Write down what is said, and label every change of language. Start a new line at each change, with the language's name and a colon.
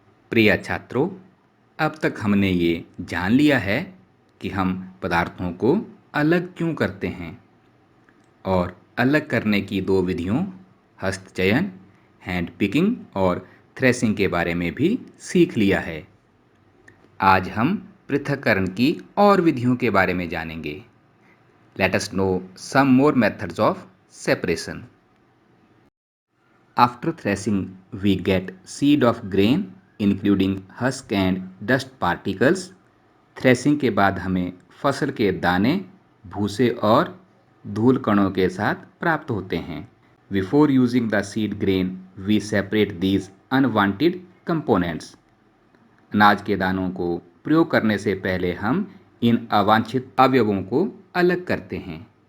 Hindi: प्रिय छात्रों, अब तक हमने ये जान लिया है कि हम पदार्थों को अलग क्यों करते हैं और अलग करने की दो विधियों हस्तचयन हैंड पिकिंग और थ्रेसिंग के बारे में भी सीख लिया है। आज हम पृथक्करण की और विधियों के बारे में जानेंगे।
English: Let us know some more methods of separation. After threshing, we get seed of grain including husk and dust particles.
Hindi: Threshing के बाद हमें फसल के दाने, भूसे और धूल कणों के साथ प्राप्त होते हैं।
English: Before using the seed grain, we separate these unwanted components.
Hindi: अनाज के दानों को प्रयोग करने से पहले हम इन अवांछित अवयवों को अलग करते हैं।